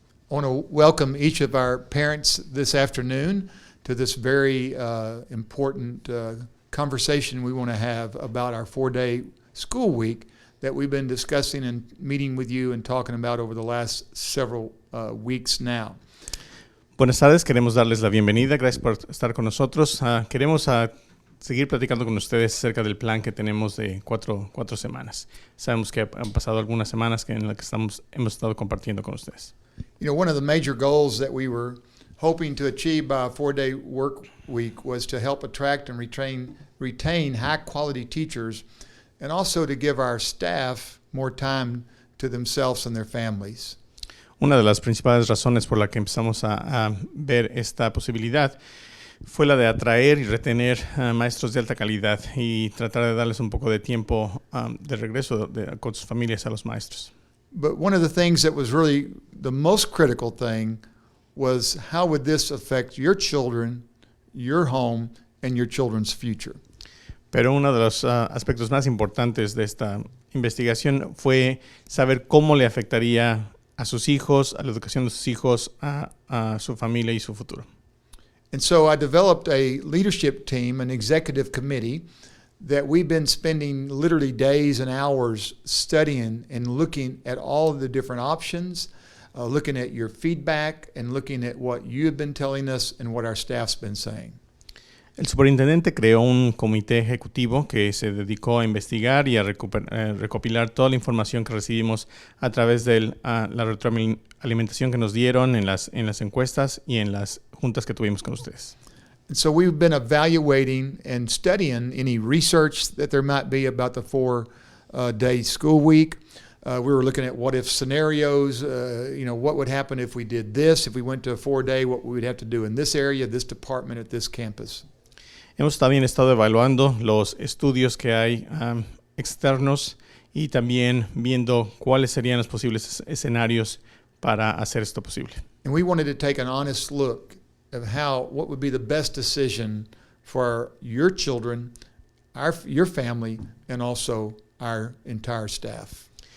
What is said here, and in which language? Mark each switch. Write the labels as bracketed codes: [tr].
[en] I want to welcome each of our parents this afternoon to this very important conversation we want to have about our 4-day school week that we've been discussing and meeting with you and talking about over the last several weeks now. [es] Buenas tardes, queremos darles la bienvenida, gracias por estar con nosotros. Queremos seguir platicando con ustedes acerca del plan que tenemos de cuatro semanas. Sabemos que han pasado algunas semanas en las que hemos estado compartiendo con ustedes. [en] You know, one of the major goals that we were hoping to achieve by a 4-day work week was to help attract and retain high-quality teachers and also to give our staff more time to themselves and their families. [es] Una de las principales razones por la que empezamos a ver esta posibilidad fue la de atraer y retener maestros de alta calidad y tratar de darles un poco de tiempo de regreso con sus familias a los maestros. [en] But one of the things that was really the most critical thing was how would this affect your children, your home, and your children's future? [es] Pero uno de los aspectos más importantes de esta investigación fue saber cómo le afectaría a sus hijos, a la educación de sus hijos, a su familia y su futuro. [en] And so I developed a leadership team, an executive committee, that we've been spending literally days and hours studying and looking at all of the different options, looking at your feedback and looking at what you have been telling us and what our staff's been saying. [es] El superintendente creó un comité ejecutivo que se dedicó a investigar y a recopilar toda la información que recibimos a través de la retroalimentación que nos dieron en las encuestas y en las juntas que tuvimos con ustedes. [en] And so we've been evaluating and studying any research that there might be about the 4-day school week. We were looking at what-if scenarios, what would happen if we did this, if we went to a 4-day, what we would have to do in this area, this department, at this campus. [es] Hemos también estado evaluando los estudios que hay externos y también viendo cuáles serían los posibles escenarios para hacer esto posible. [en] And we wanted to take an honest look of what would be the best decision for your children, your family, and also our entire staff.